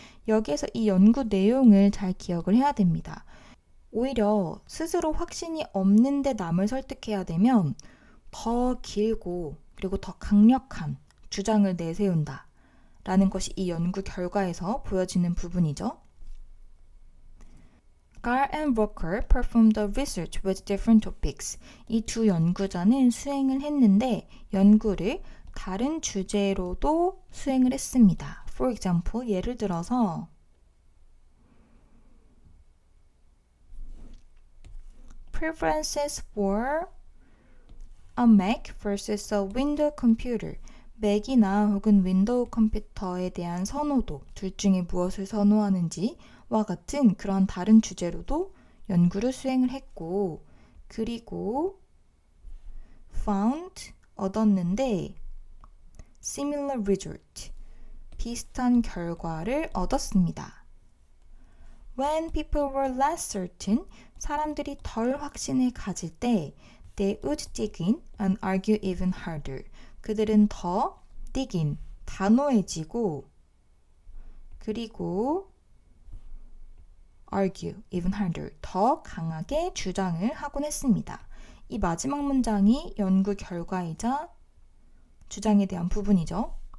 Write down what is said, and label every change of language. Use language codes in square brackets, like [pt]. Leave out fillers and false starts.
[ko] 여기에서 이 연구 내용을 잘 기억을 해야 됩니다. 오히려 스스로 확신이 없는데 남을 설득해야 되면 더 길고 그리고 더 강력한 주장을 내세운다 라는 것이 이 연구 결과에서 보여지는 부분이죠. [en] Carr and Walker performed the research with different topics. [ko] 이 두 연구자는 수행을 했는데 연구를 다른 주제로도 수행을 했습니다. [en] For example, [ko] 예를 들어서 [en] Preferences for a Mac versus a Windows computer. [ko] 맥이나 혹은 윈도우 컴퓨터에 대한 선호도, 둘 중에 무엇을 선호하는지와 같은 그런 다른 주제로도 연구를 수행을 했고 그리고 found, 얻었는데 [en] similar result, [ko] 비슷한 결과를 얻었습니다. [en] When people were less certain, [ko] 사람들이 덜 확신을 가질 때 [en] They would dig in and argue even harder. [ko] 그들은 더 [en] dig in, [ko] 단호해지고 그리고 [en] argue even harder, [ko] 더 강하게 주장을 하곤 했습니다. 이 마지막 문장이 연구 결과이자 주장에 대한 부분이죠.